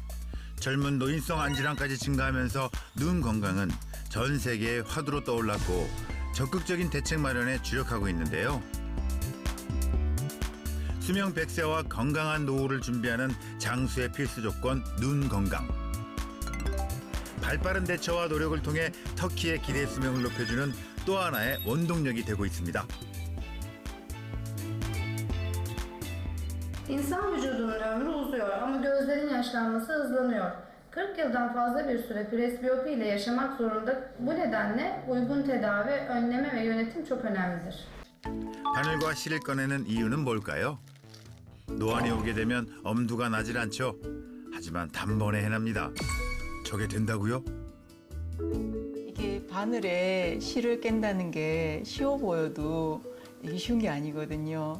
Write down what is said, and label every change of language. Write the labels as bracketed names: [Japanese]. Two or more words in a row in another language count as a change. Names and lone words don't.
[Korean] 젊은 노인성 안질환까지 증가하면서 눈 건강은 전 세계의 화두로 떠올랐고 적극적인 대책 마련에 주력하고 있는데요. 수명 100세와 건강한 노후를 준비하는 장수의 필수 조건 눈 건강. 발빠른 대처와 노력을 통해 터키의 기대 수명을 높여주는 또 하나의 원동력이 되고 있습니다. [Turkish] İnsan vücudunun ömrü uzuyor ama gözlerin yaşlanması hızlanıyor. 40 yıldan fazla bir süre presbiyopi ile yaşamak zorunda. Bu nedenle uygun tedavi, önleme ve yönetim çok önemlidir. [Korean] 바늘과 실을 꺼내는 이유는 뭘까요? 노안이 오게 되면 엄두가 나질 않죠. 하지만 단번에 해냅니다. 저게 된다고요? 이게 바늘에 실을 깬다는 게 쉬워 보여도 이게 쉬운 게 아니거든요.